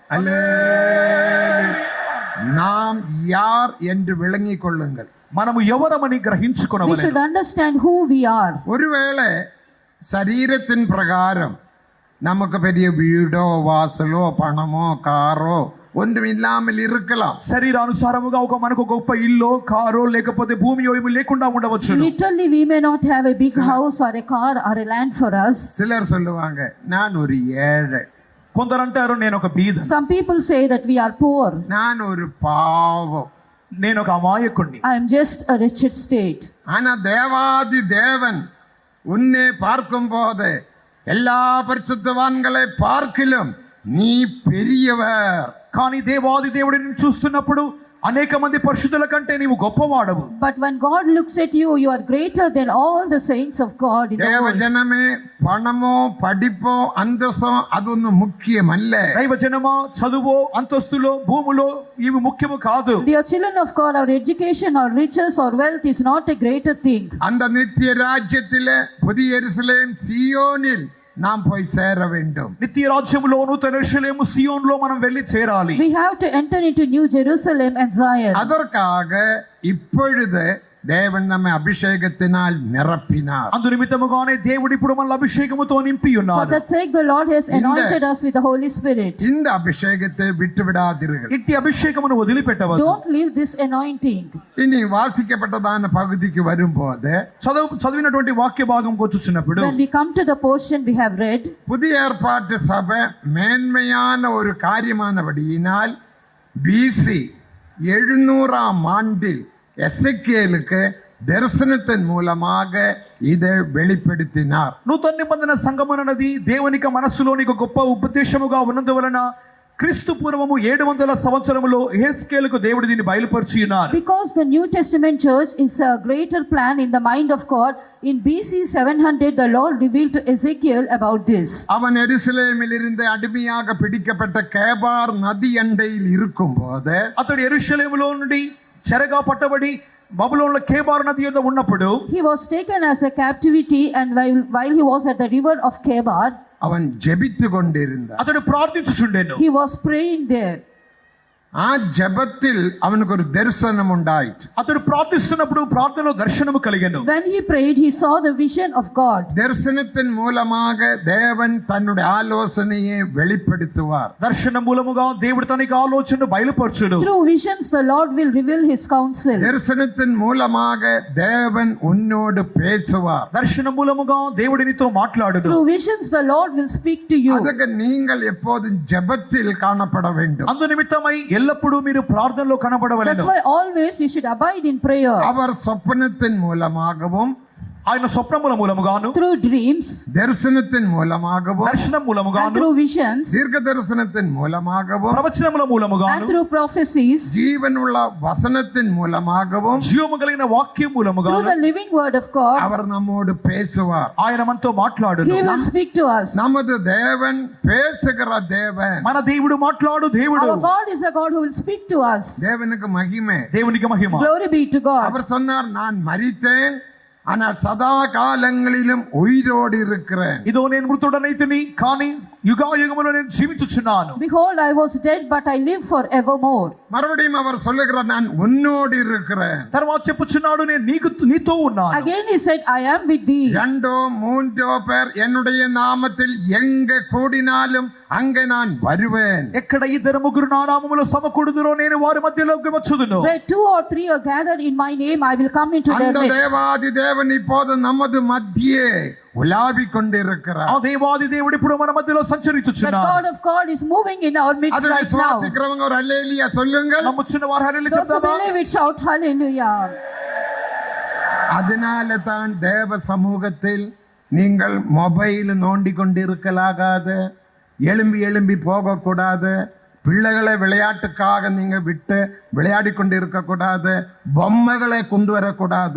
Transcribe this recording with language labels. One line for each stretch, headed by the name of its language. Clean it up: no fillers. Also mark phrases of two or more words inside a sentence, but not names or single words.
Tamil: நாம் யார் என்று விளங்கிக் கொள்ளுங்கள்.
Telugu: మనము ఎవరమని
English: We
Telugu: గ్రహించుకొనవలెను.
English: should understand who we are.
Tamil: ஒருவேளை சரீரத்தின் பிரகாரம் நமக்கு பெரிய வீடோ வாசலோ பணமோ காரோ ஒன்றும் இல்லாமல் இருக்கலாம்.
Telugu: శరీరానుసారముగా మనకు గొప్ప ఇల్లు కారో లేకపోతే భూమి ఏమీ లేకుండా ఉండవచ్చు.
English: Literally we may not have a big house or a car or a land for us.
Tamil: சிலர் சொல்லுவாங்க நான் ஒரு ஏழை.
Telugu: కొందరు అంటారు నేను ఒక బీద.
English: Some people say that we are poor.
Tamil: நான் ஒரு பாவம்.
Telugu: నేను ఒక అమాయకుణ్ణి.
English: I am just a wretched state.
Tamil: ஆனா தேவாதி தேவன் உன்னை பார்க்கும் போது எல்லா பரிசுத்தவான்களை பார்க்கிலும் நீ பெரியவர்.
Telugu: కానీ దేవాది దేవుడిని చూస్తున్నప్పుడు అనేక మంది పరిశుద్ధుల కంటే నీవు గొప్పవాడవు.
English: But when God looks at you, you are greater than all the saints of God in the
Tamil: தேவ
English: world.
Tamil: ஜனமே பணமோ படிப்போ அந்தஸ்தோ அதொன்னும் முக்கியமல்ல.
Telugu: దైవ జనమా చదువో అంతస్తులో భూములో ఇవి ముఖ్యము కాదు.
English: Dear children of God, our education or riches or wealth is not a greater thing.
Tamil: அந்த நித்திய ராஜ்யத்திலே புதிய எருசலேம் சீயோனில் நாம் போய் சேர வேண்டும்.
Telugu: నిత్య రాజ్యములో నూతన యెరూషలేము సియోనులో మనం వెళ్ళి చేరాలి.
English: We have to enter into New Jerusalem and Zion.
Tamil: அதற்காக இப்பொழுது தேவன் நம்மை அபிஷேகத்தினால் நிரப்பினார்.
Telugu: అందు నిమిత్తముగానే దేవుడు ఇప్పుడు మన అభిషేకముతో నింపి
English: For
Telugu: ఉన్నాడు.
English: that sake the Lord has anointed us with the Holy Spirit.
Tamil: இந்த அபிஷேகத்தை விட்டு விடாதீர்கள்.
Telugu: ఇట్టి అభిషేకమును వదిలిపెట్టవద్దు.
English: Don't leave this anointing.
Tamil: இனி வாசிக்கப்பட்டதான பகுதிக்கு வரும்போது
Telugu: చదివినటువంటి వాక్య భాగం వచ్చుచున్నప్పుడు
English: When we come to the portion we have read,
Tamil: புதிய ஏற்பாட்டு சபை மேன்மையான ஒரு காரியமானபடியினால் பிசி 700ஆம் ஆண்டில் எசேக்கியேலுக்கு దర్శనத்தின் మూలமாக ఇదే வெளிப்படுத்தினார்.
Telugu: నూతన నిబంధన సంఘం అన్నది దేవునికి మనస్సులోని గొప్ప ఉపదేశముగా ఉన్నందువలన క్రీస్తు పూర్వము 700 సంవత్సరములో యెహెజ్కేలుకు దేవుడు దీన్ని బయలుపరిచి ఉన్నారు.
English: Because the New Testament church is a greater plan in the mind of God, in BC 700 the Lord revealed to Ezekiel about this.
Tamil: அவன் எருசலேமில் இருந்து அடிமையாக பிடிக்கப்பட்ட கேபார் நதி அண்டையில் இருக்கும்போது
Telugu: అతడు యెరూషలేములో నుండి చెరగా పట్టబడి బబులోనులో కేబారు నది యొద్ద ఉన్నప్పుడు
English: He was taken as a captivity, and while he was at the river of Kebar,
Tamil: அவன் ஜெபித்து கொண்டிருந்தான்.
Telugu: అతడు ప్రార్థించుచుండెను.
English: he was praying there.
Tamil: ఆ జపத்தில் அவனுக்கு ஒரு தரிசனம் உண்டாயிற்று.
Telugu: అతడు ప్రార్థిస్తున్నప్పుడు ప్రార్థనలో దర్శనము కలిగెను.
English: When he prayed, he saw the vision of God.
Tamil: தரிசனத்தின் மூலமாக தேவன் தன்னுடைய ஆலோசனையை வெளிப்படுத்துவார்.
Telugu: దర్శనం మూలముగా దేవుడు తన యొక్క ఆలోచనను బయలుపరచును.
English: Through visions the Lord will reveal his counsel.
Tamil: தரிசனத்தின் மூலமாக தேவன் உன்னோடு பேசுவார்.
Telugu: దర్శనం మూలముగా దేవుడు నీతో మాట్లాడును.
English: Through visions the Lord will speak to you.
Tamil: அதுக்கு நீங்கள் எப்போதும் ஜெபத்தில் காணப்பட வேண்டும்.
Telugu: అందు నిమిత్తమై ఎల్లప్పుడూ మీరు ప్రార్థనలో కనబడవలెను.
English: That's why always you should abide in prayer.
Tamil: அவர் சொப்பனத்தின் மூலமாகவும்
Telugu: ఆయన స్వప్నముల మూలముగాను,
English: Through dreams,
Tamil: தரிசனத்தின் மூலமாகவும்
Telugu: దర్శనం
English: and
Telugu: మూలముగాను,
English: through visions,
Tamil: தீர்க்க தரிசனத்தின் மூலமாகவும்
Telugu: ప్రవచనముల
English: and
Telugu: మూలముగాను,
English: through prophecies,
Tamil: ஜீவனுள்ள வசனத்தின் மூலமாகவும்
Telugu: జీవము కలిగిన వాక్యం
English: through
Telugu: మూలముగాను
English: the living word of God,
Tamil: அவர் நம்மோடு பேசுவார்.
Telugu: ఆయన మనతో మాట్లాడును.
English: he will speak to us.
Tamil: நமது தேவன் பேசுகிற தேவன்.
Telugu: మన దేవుడు మాట్లాడు దేవుడు.
English: Our God is a God who will speak to us.
Tamil: தேவனுக்கு மகிமை.
Telugu: దేవునికి మహిమ.
English: Glory be to God.
Tamil: அவர் சொன்னார், நான் மரித்தேன் ஆனால் சதா காலங்களிலும் உயிரோடு இருக்கிறேன்.
Telugu: ఇదో నేను మృతుడనైతిని కానీ యుగాయుగములో నేను జీవించుచున్నాను.
English: Behold, I was dead, but I live forevermore.
Tamil: மறுபடியும் அவர் சொல்லுகிறார், நான் உன்னோடு இருக்கிறேன்.
Telugu: తర్వాత చెప్పుచున్నాడు, నేను నీతో ఉన్నాను.
English: Again he said, I am with thee.
Tamil: 2-3 பேர் என்னுடைய நாமத்தில் எங்க கூடினாலும் அங்கே நான் வருவேன்.
Telugu: ఎక్కడ 2-3 నా నామములో సమకూడుదురో నేను వారి మధ్యలోకి వచ్చుదును.
English: Where 2 or 3 are gathered in my name, I will come into their
Tamil: அந்த
English: midst.
Tamil: தேவாதி தேவன் இப்போது நமது மத்தியே உலாவிக் கொண்டிருக்கிறார்.
Telugu: ఆ దేవాది దేవుడు ఇప్పుడు మన మధ్యలో
English: The
Telugu: సంచరించుచున్నాడు.
English: God of God is moving in our midst
Tamil: அதை
English: right now.
Tamil: விசுவாசிக்கிறவங்க ஒரு அல்லேலூயா சொல்லுங்கள்.
Telugu: నమ్ముచున్న వారు హల్లెలూయా
English: Those who
Telugu: చెప్తారా?
English: believe it, shout hallelujah.
Tamil: அதனால தான் தேவ சமூகத்தில் நீங்கள் மொபைல் நோண்டி கொண்டிருக்கலாகாது, எழும்பி எழும்பி போகக்கூடாது, பிள்ளைகளை விளையாட்டுக்காக நீங்க விட்டு விளையாடி கொண்டு இருக்கக்கூடாது, பொம்மைகளை கொண்டு வரக்கூடாது.